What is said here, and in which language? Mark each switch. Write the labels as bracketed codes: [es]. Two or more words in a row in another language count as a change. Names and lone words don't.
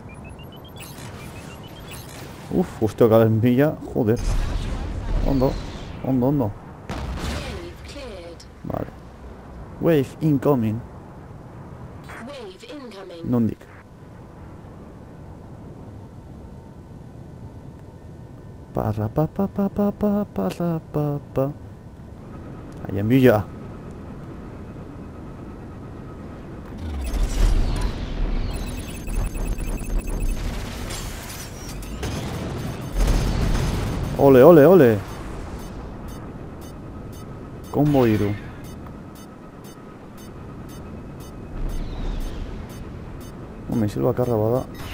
[eu] Guztio garen bila, joder. Ondo, ondo, ondo. Vale. [en] Wave incoming. Nondik. Parra pa pa pa pa pa parra pa pa. [eu] Haien bila. Ole, ole, ole. Combo hiru. Misil bakarra bada.